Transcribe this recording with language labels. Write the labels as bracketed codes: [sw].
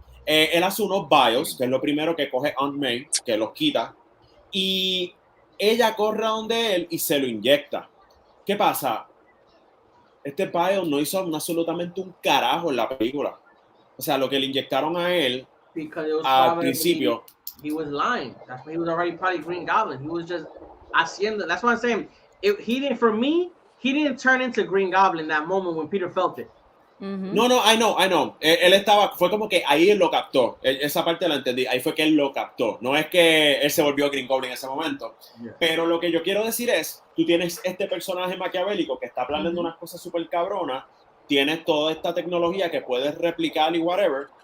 [es] Él hace unos bios, que es lo primero que coge Aunt May, que los quita, y ella corre a donde él y se lo inyecta. ¿Qué pasa? Este bio no hizo absolutamente un carajo en la película. O sea, lo que le inyectaron a él al principio. [en] He was lying. That's why he was already probably Green Goblin. He was just haciendo. That's what I'm saying. He didn't turn into Green Goblin that moment when Peter felt it. No, I know. [es] Él estaba, fue como que ahí él lo captó. Esa parte la entendí. Ahí fue que él lo captó. No es que él se volvió Green Goblin en ese momento. Yeah. Pero lo que yo quiero decir es, tú tienes este personaje maquiavélico que está planeando unas cosas súper cabronas, tienes toda esta tecnología que puedes replicar y whatever.